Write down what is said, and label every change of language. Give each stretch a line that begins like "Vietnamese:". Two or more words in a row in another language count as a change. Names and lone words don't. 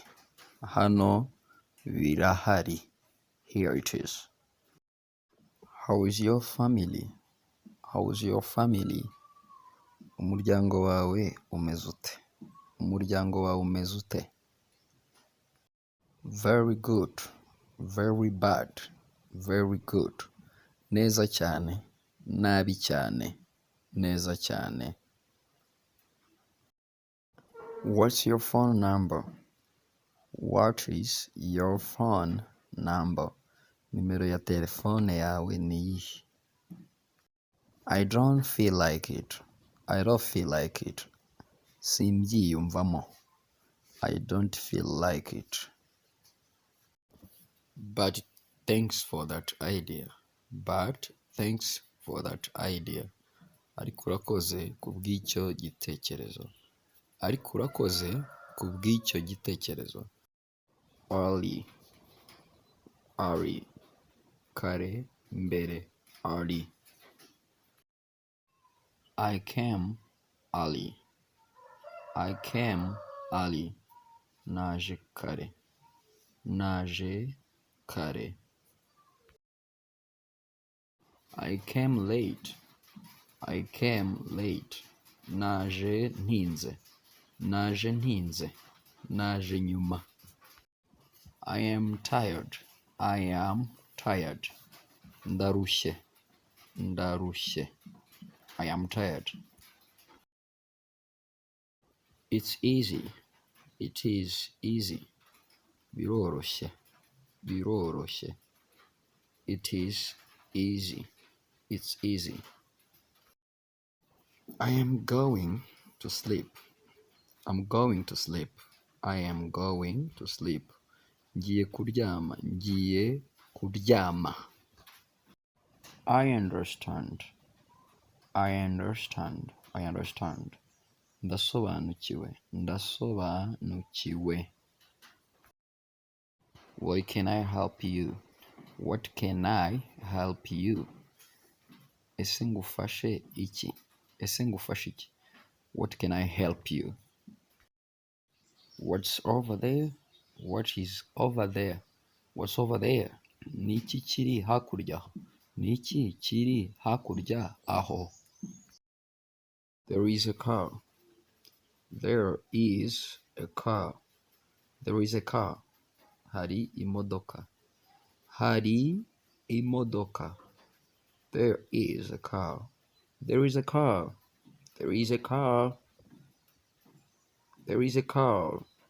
Kinyarwanda: Hano birahari.
English: Here it is. How is your family? How is your family?
Kinyarwanda: Umuryango wawe umeze ute? Umuryango wawe umeze ute?
English: Very good. Very bad. Very good.
Kinyarwanda: Neza cyane. Nabi cyane. Neza cyane.
English: What's your phone number? What is your phone number?
Kinyarwanda: Nimero ya telefone yawe ni iyihe?
English: I don't feel like it. I don't feel like it. Simbyiyumvamo. I don't feel like it. But thanks for that idea. But thanks for that idea.
Kinyarwanda: Ariko urakoze kubw'icyo gitekerezo. Ariko urakoze kubw'icyo gitekerezo.
English: Early. Early.
Kinyarwanda: Kare mbere.
English: Early. I came early. I came early.
Kinyarwanda: Naje kare. Naje kare.
English: I came late. I came late.
Kinyarwanda: Naje ntinze. Naje ntinze. Naje nyuma.
English: I am tired. I am tired.
Kinyarwanda: Ndarushye. Ndarushye.
English: I am tired. It's easy. It is easy.
Kinyarwanda: Biroroshye. Biroroshye.
English: It is easy. It's easy. I am going to sleep. I'm going to sleep. I am going to sleep.
Kinyarwanda: Ngiye kuryama. Ngiye kuryama.
English: I understand. I understand. I understand.
Kinyarwanda: Ndasobanukiwe. Ndasobanukiwe.
English: What can I help you? What can I help you?
Kinyarwanda: Ese ngufashe iki? Ese ngufashe iki?
English: What can I help you? What's over there? What is over there? What's over there?
Kinyarwanda: Niki kiri hakurya? Niki kiri hakurya aho?
English: There is a car. There is a car. There is a car.
Kinyarwanda: Hari imodoka. Hari imodoka.
English: There is a car. There is a car. There is a car. There is a car.